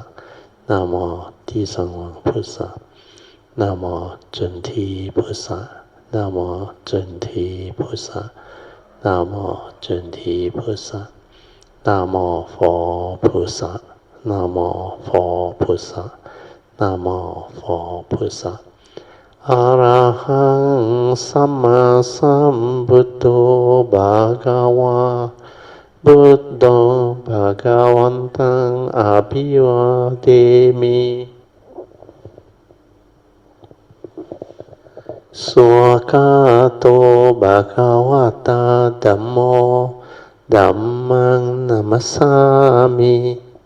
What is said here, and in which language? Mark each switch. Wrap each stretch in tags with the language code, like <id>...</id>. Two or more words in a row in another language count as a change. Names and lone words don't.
<zh>Namo 地藏王菩萨 Namo 准提菩萨 Namo 准提菩萨 Namo 准提菩萨 Namo 佛菩萨 Namo 佛菩萨 Namo 佛菩萨</zh> <pi>Arahang Samma Sambuddho Bhagava Buddho Bhagavantang Abhivademi Swakato Bhagavata Dhammo Dhammang Namasami</pi>